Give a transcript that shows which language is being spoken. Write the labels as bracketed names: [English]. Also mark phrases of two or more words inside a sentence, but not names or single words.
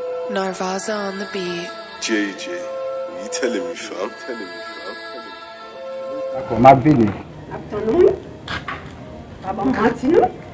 [English] Narvaza on the beat. J J, you telling me, fam? Telling me, [Haitian Creole] fam? Dako, m ap vini. Ap tann nou? Pa ban manti nou?